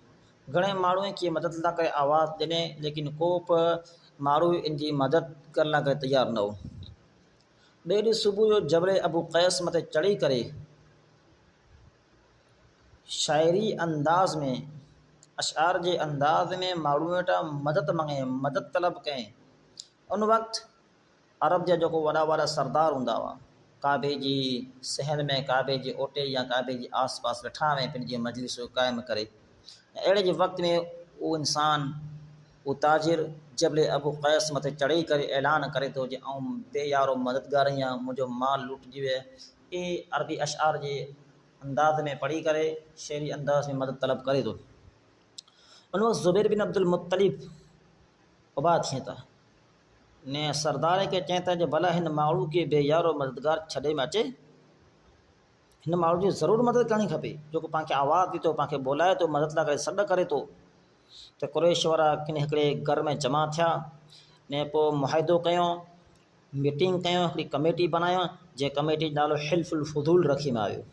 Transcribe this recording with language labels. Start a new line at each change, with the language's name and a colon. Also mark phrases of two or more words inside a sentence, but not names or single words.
Sindhi: घणे माण्हू की मदद ला करे आवाज़ ॾिने लेकिन को माण्हू इनकी मदद करण ला करे तैयार न हो। ॿिए ॾींहुं सुबुह जो जबल अबू कैस मथे चढ़ी करे शायरी अंदाज में अशार के अंदाज में माण्हू वटा मदद मंगे, मदद तलब करें। उन वक़्तु अरब जा जो वॾा वॾा सरदार हूंदा हुआ, काबे जी सहन में, काबे जे ओटे या काबे जे आस पास वेठा हुआ पंहिंजी मजलिस क़ाइमु करे। अहिड़े जे वक़्त में वो इंसान, वो ताजिर जबल अबू क़ैस मथे चढ़ी करे ऐलान करे थो जे आऊं बेयारो मददगार आहियां, मुंहिंजो माल लुटिजी वियो। ये अरबी अशआर जे अंदाज़ में पढ़ी करे शेरी अंदाज़ में मदद तलब करे थो। उन वक़्तु ज़ुबैर बिन अब्दुल मुत्तलिब उबा थियनि था ने सरदार के चवनि था जे भला हिन माण्हू खे बेयारो मददगार छॾे में अचे, हिन माण्हू जी ज़रूरु मदद करणी खपे जेको पाण खे आवाज़ ॾे थो, पाण खे बोलाए थो, मदद लाइ करे सॾु करे थो। त कुरैश वारा किन हिकिड़े घर में जमा थिया ने पोइ मुआहिदो कयो, मीटिंग कयो, हिकिड़ी कमेटी बनायो, जंहिं कमेटी नालो हिल्फुल फुज़ूल रखी में आयो।